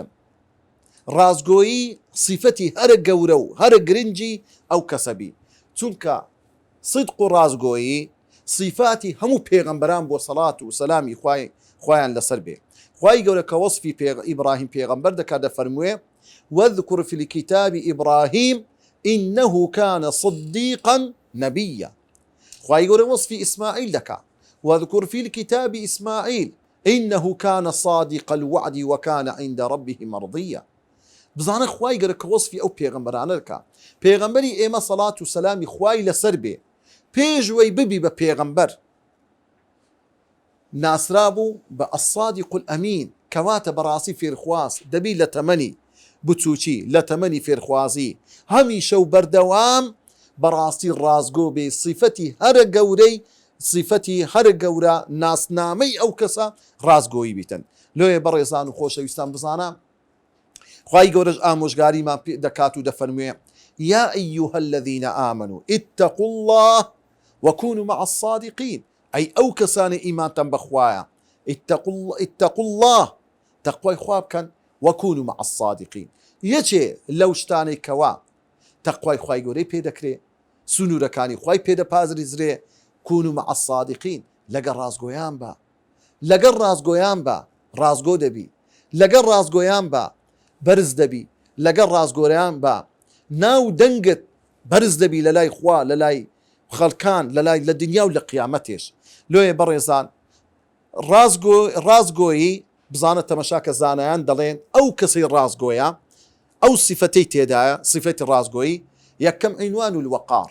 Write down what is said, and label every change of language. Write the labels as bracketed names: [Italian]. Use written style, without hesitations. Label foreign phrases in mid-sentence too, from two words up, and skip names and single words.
[Central Kurdish] ڕاستگۆیی سیفەتی هەرە گەورە و هەرە گرنگی ئەو کەسەبی، چونکە صدق و ڕاستگۆیی صفاتی هەموو پێغەمبەران بۆ سەڵات و سەلامی خوایان لەسەر بێ. خوای گەورە کە وەصفی ئیبراهیم پێغەمبەر دەکات دەفەرموێ [Arabic] وەذکر فی الکتاب ئیبراهیم إنه كان صديقا نبيا. [Central Kurdish] خوای گەورە وەصفی ئیسماعیل دەکات [Arabic] وەذکر فی الکتاب ئیسماعیل إنه كان صادق الوعد وكان عند ربه مرضيا. [Central Kurdish] بزانە خوای گەورە کە وەصفی ئەو پێغەمبەرانە دەکات. پێغەمبەری ئێمە سەڵات و سەلامی خوای لەسەر بێ پێشوەی ببی بە پێغەمبەر ناسرابوو بە [Arabic] الصادق الأمين، [Central Kurdish] کەواتە بەڕاستی فێرخواز دەبی لە تەمەنی بچووکی، لە تەمەنی فێرخوازی هەمیشە و بەردەوام بەڕاستی ڕازگۆ بێ. صفەتی هەرە گەورەی، صفەتی هەرە گەورە ناسنامەی ئەو کەسە ڕازگۆیی بیتن. لۆیە بەڕێزان و خۆشەویستان بزانە خوای گەورەش ئامۆژگاریمان دەکات و دەفەرموێ [Arabic] یا ئەیوهە الذین ئامنوا اتقوا الله وكونوا مع الصادقين. [Central Kurdish] ئەی ئەو کەسانی ئیمانتان بەخوایە، [Arabic] اتقوا الله، [Central Kurdish] تەقوای خوا بکەن، [Arabic] وكونوا مع الصادقين. [Central Kurdish] یەکێ لەو شتانەی کەوا تەقوای خوای گەورەی پێدەکرێ، سنوورەکانی خوای پێدەپازریزرێ، [Arabic] كونوا مع الصادقين، [Central Kurdish] لەگەڵ ڕازگۆیان بە، لەگەڵ ڕازگۆیان بە ڕازگۆ دەبی، لەگەڵ ڕازگۆیان بە بەرز دەبی، لەگەڵ ڕازگۆیان بە ناو دەنگت بەرز دەبی لە لای خوا، لە لای خەڵکان، لە دنیا و لە قیامەتێش. لۆیە بەڕێزان ڕازگۆیی بزانە تەمەشاکە زانایان دەڵێن ئەو کەسەی ڕازگۆیە، ئەو سیفەتەی تێدایە، سیفەتی ڕازگۆیی یەکەم [Arabic] عنوان الوەقار.